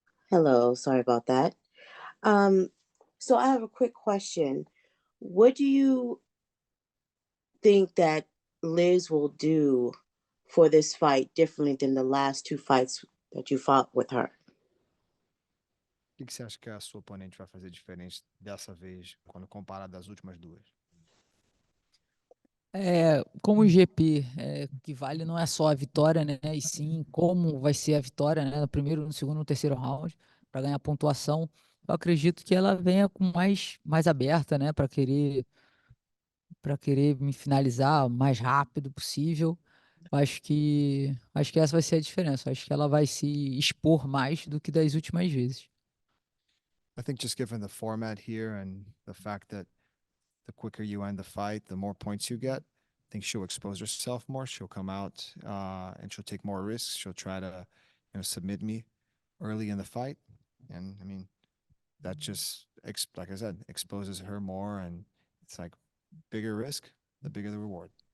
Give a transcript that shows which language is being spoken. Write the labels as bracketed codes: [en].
[en] Hello, sorry about that. So I have a quick question. What do you think that Liz will do for this fight differently than the last two fights that you fought with her? [pt] O que você acha que a sua oponente vai fazer diferente dessa vez, quando comparado das últimas duas? Como o GP, o que vale não é só a vitória, né? E sim como vai ser a vitória, né? No primeiro, no segundo, no terceiro round, para ganhar pontuação. Eu acredito que ela venha com mais aberta, né? Para querer me finalizar o mais rápido possível. Acho que essa vai ser a diferença. Acho que ela vai se expor mais do que das últimas vezes. [en] I think just given the format here and the fact that the quicker you end the fight, the more points you get, I think she'll expose herself more. She'll come out and she'll take more risks. She'll try to, submit me early in the fight, and I mean that just, like I said, exposes her more, and it's like bigger risk, the bigger the reward.